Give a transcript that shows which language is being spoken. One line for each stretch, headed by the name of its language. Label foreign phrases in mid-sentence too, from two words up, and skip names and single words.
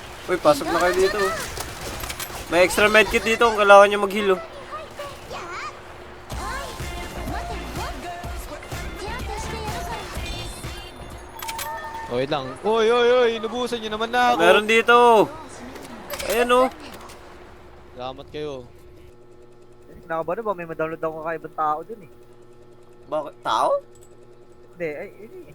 Filipino: Uy, pasok na kayo dito. May extra medkit dito kung kailangan nyo mag-heal, oh.
Japanese: 手当てしてやるから
Filipino: Oh, wait lang. Oy, inubusan nyo naman na ako. Meron dito. Ayan, oh. Salamat kayo. Nakabano ba? May ma-download ako kakaibang tao dun eh. Bakit? Tao? Hindi, ay, eh.